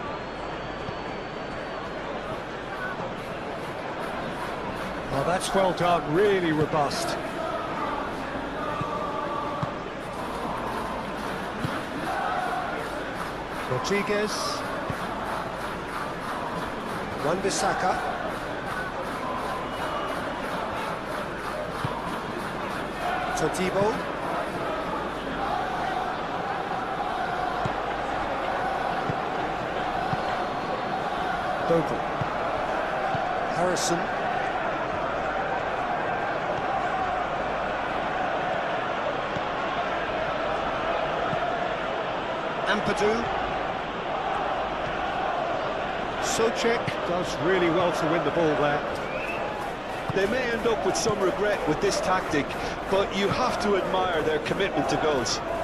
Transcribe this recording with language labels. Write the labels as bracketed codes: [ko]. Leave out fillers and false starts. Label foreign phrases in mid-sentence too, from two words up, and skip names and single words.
[en] Oh, that's well done, really robust. Rodriguez. Wan-Bissaka. Todibo. Bogle. Harrison. Ampadu. Souček does really well to win the ball there. They may end up with some regret with this tactic, but you have to admire their commitment to goals.